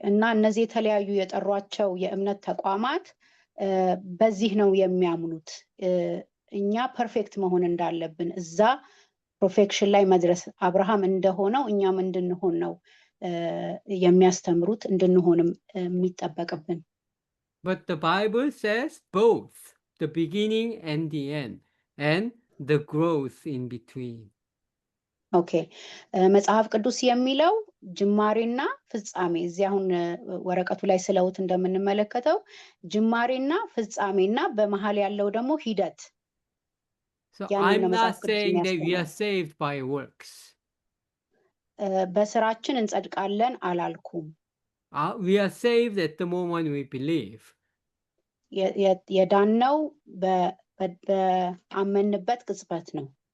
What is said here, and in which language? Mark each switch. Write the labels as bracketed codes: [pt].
[am] እና እነዚህ የተለያዩ የጠሯቸው የእምነት ተቋማት በዚህ ነው የሚያምኑት። እኛ ፐርፌክት መሆን እንዳለብን እዛ ፐርፌክሽን ላይ መድረስ አብርሃም እንደሆነው እኛም እንድንሆን ነው የሚያስተምሩት እንድንሆንም የሚጠበቅብን። [en] But the Bible says both the beginning and the end and the growth in between. Okay. [am] መጽሐፍ ቅዱስ የሚለው ጅማሬና ፍጻሜ እዚህ አሁን ወረቀቱ ላይ ስለውት እንደምንመለከተው ጅማሬና ፍጻሜና በመሃል ያለው ደግሞ ሂደት። [en] So I'm not saying that we are saved by works. [am] በስራችን እንጸድቃለን አላልኩም። [en] We are saved at the moment we believe. [am] የዳነው በአመንበት ቅጽበት ነው።